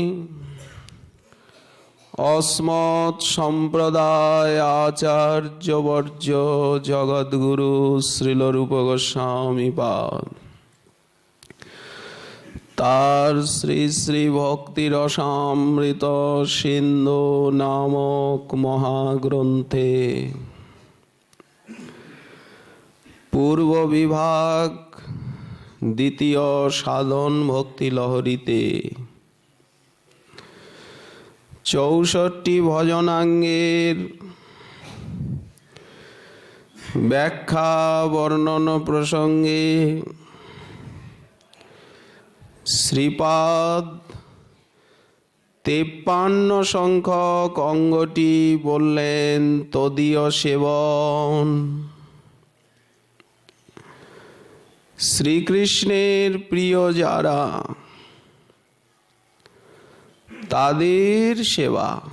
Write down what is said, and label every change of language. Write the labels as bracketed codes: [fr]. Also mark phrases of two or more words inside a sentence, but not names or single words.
[bn] অস্মৎ সম্প্রদায় আচার্য বর্য জগদ্গুরু শ্রীল রূপ গোস্বামী পাদ তার শ্রী শ্রী ভক্তি রসামৃত সিন্ধু নামক মহাগ্রন্থে পূর্ব বিভাগ দ্বিতীয় সাধন ভক্তি লহরীতে 64 ভজনাঙ্গের ব্যাখ্যা বর্ণন প্রসঙ্গে শ্রীপাদ 53 সংখ্যক অঙ্গটি বললেন তদীয় সেবন। শ্রীকৃষ্ণের প্রিয় যারা তাদের সেবা।